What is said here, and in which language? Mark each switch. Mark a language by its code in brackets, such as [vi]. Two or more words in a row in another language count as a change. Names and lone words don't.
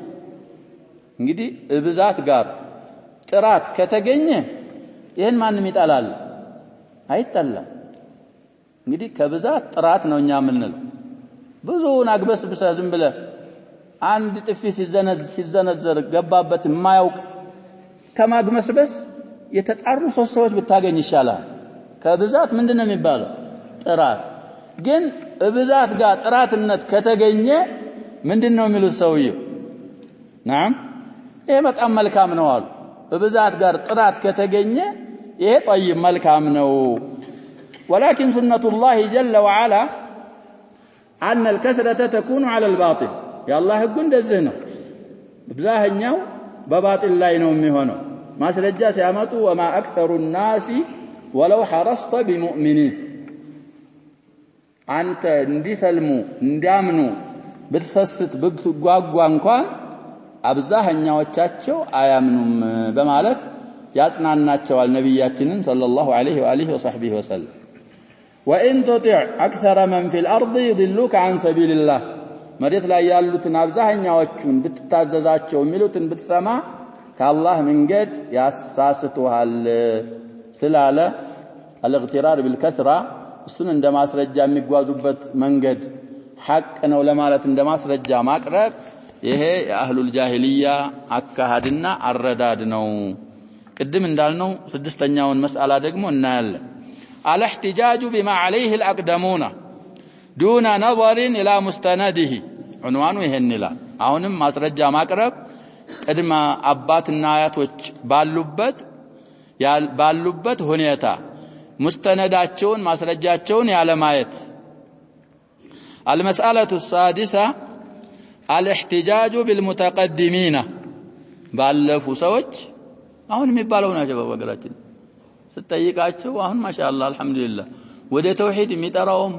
[am] እንግዲህ ብዛት ጋር ጥራት ከተገኘ ይሄን ማንም ይጣላል አይጣላም እንግዲህ ከብዛት ጥራት ነው እኛ ምንል ብዙውን አግበስብሰ ዝም ብለ አንድ ጥፊ ሲዘነዘር ገባበት የማያውቅ ከማግመስበስ የተጣሩ ሶስት ሰዎች ብታገኝ ይሻላል ከብዛት ምንድነው የሚባለው ጥራት ግን ብዛት ጋር ጥራትነት ከተገኘ ምንድነው የሚሉት ሰውየው نعم ይሄ በጣም መልካም ነው አሉ ብዛት ጋር ጥራት ከተገኘ ይሄ طيب መልካም ነው [ar] ولكن سنة الله جل وعلا أن الكثرة تكون على الباطل يا الله [am] ህጉ እንደዚህ ነው ብዛኛው በባጢል ላይ ነው የሚሆነው ማስረጃ ሲያመጡ [ar] وما أكثر الناس ولو حرصت بمؤمنين [am] አንተ እንዲሰልሙ እንዲያምኑ ብትሰስት ብትጓጓ እንኳን አብዛኛዎቻቸው አያምኑም በማለት ያጽናናቸዋል ነብያችንን [ar] صلى الله عليه وعلى آله وصحبه وسلم وإن تطع أكثر من في الأرض يضلوك عن سبيل الله [am] መሬት ላይ ያሉትን አብዛኛዎቹን ብትታዘዛቸው የሚሉትን ብትሰማ ከአላህ መንገድ ያሳስቱሃል ስላለ [ar] الاغترار بالكثرة [am] እሱን እንደማስረጃ የሚጓዙበት መንገድ ሐቅ ነው ለማለት እንደማስረጃ ማቅረብ ይሄ የአህሉል ጃሂልያ አካሃድና አረዳድ ነው ቅድም እንዳልነው ስድስተኛውን መስአላ ደግሞ እናያለን [ar] الاحتجاج بما عليه الأقدمون دون نظر إلى مستنده عنوانه [am] ይሄን ይላል አሁንም ማስረጃ ማቅረብ ቅድመ አባትና አያቶች ባሉበት ሁኔታ مستنداتቸውን ማስረጃቸውን ያለ ማየት [ar] المسألة السادسة الاحتجاج بالمتقدمين [am] ባለፉ ሰዎች አሁን የሚባለው ናቸው በወገራችን ስትጠይቃቸው አሁን [ar] ما شاء الله الحمد لله [am] ወደ ተውሂድ የሚጠራውም